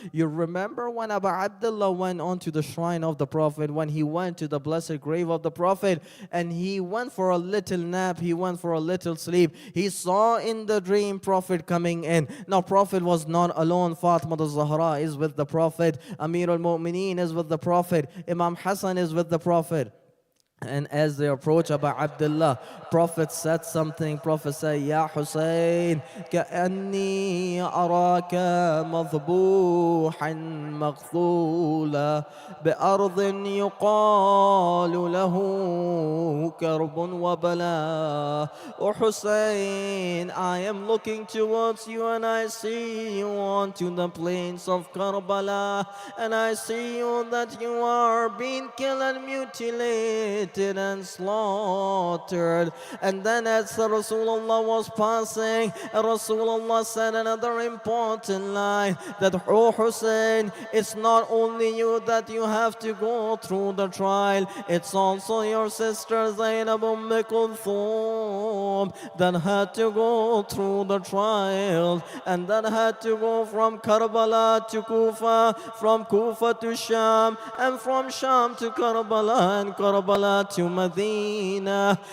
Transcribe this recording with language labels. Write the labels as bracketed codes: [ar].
[en] You remember when Abu Abdullah went onto the shrine of the Prophet, when he went to the blessed grave of the Prophet, and he went for a little nap, he went for a little sleep. He saw in the dream Prophet coming in. Now Prophet was not alone. Fatima al-Zahra is with the Prophet. Amir al-Mu'mineen is with the Prophet. Imam Hassan is with the Prophet. And as they approach Abu Abdullah, Prophet said something. Prophet said, Ya Hussein, [ar] كأني أراك مذبوحا مقتولا بأرض يقال له كرب وبلاء. [en] Oh Hussein, I am looking towards you and I see you onto the plains of Karbala, and I see you that you are being killed and mutilated and slaughtered. And then as Rasulullah was passing, Rasulullah said another important line, that oh Hussein, it's not only you that you have to go through the trial, it's also your sister Zainab Kulthum that had to go through the trial, and that had to go from Karbala to Kufa, from Kufa to Sham, and from Sham to Karbala, and Karbala to Medina.